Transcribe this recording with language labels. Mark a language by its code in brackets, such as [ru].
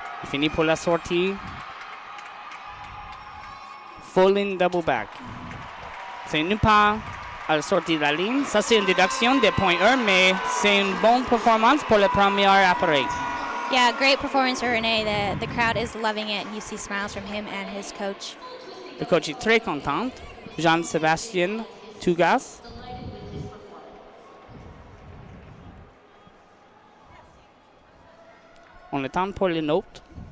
[fr] Fini pour la sortie. [en] Full in double back. [fr] C'est une pas à la sortie de la ligne. Ça, c'est une déduction des points 1, mais c'est une bonne performance pour le premier appareil. [en] Yeah, great performance for Renee. The crowd is loving it. You see smiles from him and his coach. [fr] Le coach est très content. Jean-Sébastien Tougas. On attend pour les notes.